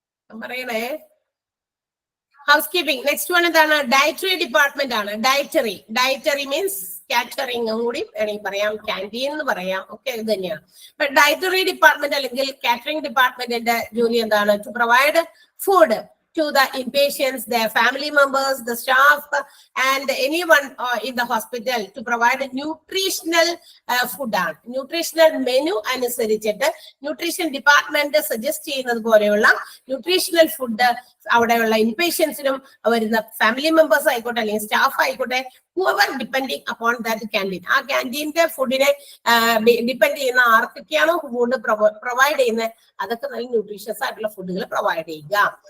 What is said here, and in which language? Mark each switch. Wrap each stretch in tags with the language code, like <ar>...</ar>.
<ml>പറയണേ. House keeping. Next one എന്താണ്? Dietary department ആണ്. ഡയറ്ററി മീൻസ് കാറ്ററിംഗും കൂടി വേണമെങ്കിൽ പറയാം, ക്യാൻറ്റീൻ എന്ന് പറയാം, ഒക്കെ ഇത് തന്നെയാണ്. ഡയറ്ററി ഡിപ്പാർട്ട്മെന്റ് അല്ലെങ്കിൽ കാറ്ററിംഗ് ഡിപ്പാർട്ട്മെന്റിന്റെ ജോലി എന്താണ്?</ml> <en>To provide food to the inpatients, their family members, the staff, and anyone in the hospital to provide a nutritional food.</en> <ml>Nutritional menu അനുസരിച്ചിട്ട് ന്യൂട്രീഷൻ ഡിപ്പാർട്ട്മെന്റ് സജസ്റ്റ് ചെയ്യുന്നത് പോലെയുള്ള ന്യൂട്രീഷണൽ ഫുഡ് അവിടെയുള്ള ഇൻപേഷ്യൻസിനും വരുന്ന family members ആയിക്കോട്ടെ അല്ലെങ്കിൽ സ്റ്റാഫ് ആയിക്കോട്ടെ,</ml> <en>whoever depending upon that canteen,</en> <ml>ആ ക്യാൻറ്റീന്റെ ഫുഡിനെ ഡിപ്പെൻഡ് ചെയ്യുന്ന ആർക്കൊക്കെയാണോ ഫുഡ് പ്രൊവൈഡ് ചെയ്യുന്നത് അതൊക്കെ നല്ല ന്യൂട്രീഷ്യസ് ആയിട്ടുള്ള ഫുഡുകൾ പ്രൊവൈഡ് ചെയ്യുക.</ml>